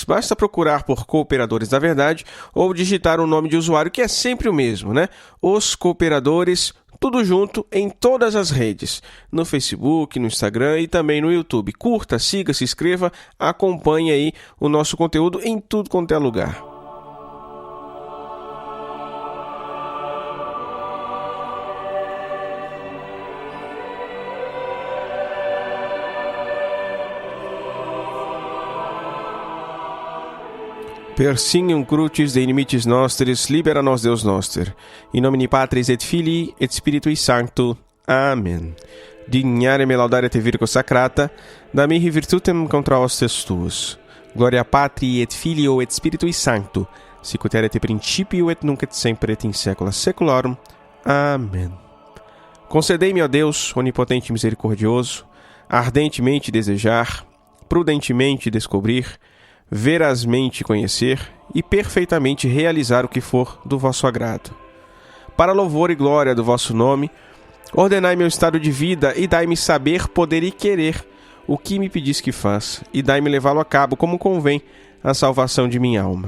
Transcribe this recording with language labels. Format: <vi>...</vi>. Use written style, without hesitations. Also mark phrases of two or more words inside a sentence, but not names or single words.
<pt>Basta procurar por Cooperadores da Verdade ou digitar o nome de usuário, que é sempre o mesmo, né? Os Cooperadores, tudo junto em todas as redes, no Facebook, no Instagram e também no YouTube. Curta, siga, se inscreva, acompanhe aí o nosso conteúdo em tudo quanto é lugar.</pt> <la>Per signum crucis de inimicis nostris, libera nos Deus noster. In nomine Patris et Filii et Spiritui Sancto. Amen. Dignare me laudare te Virgo Sacrata, da mihi virtutem contra hostes tuus. Gloria Patri et Filio et Spiritui Sancto, sic ut erat in principio et nunc et semper et in saecula saeculorum. Amen.</la> <pt>Concedei-me, ó Deus, onipotente e misericordioso, ardentemente desejar, prudentemente descobrir, verazmente conhecer e perfeitamente realizar o que for do vosso agrado. Para louvor e glória do vosso nome, ordenai meu estado de vida e dai-me saber, poder e querer o que me pedis que faça, e dai-me levá-lo a cabo como convém à salvação de minha alma.</pt>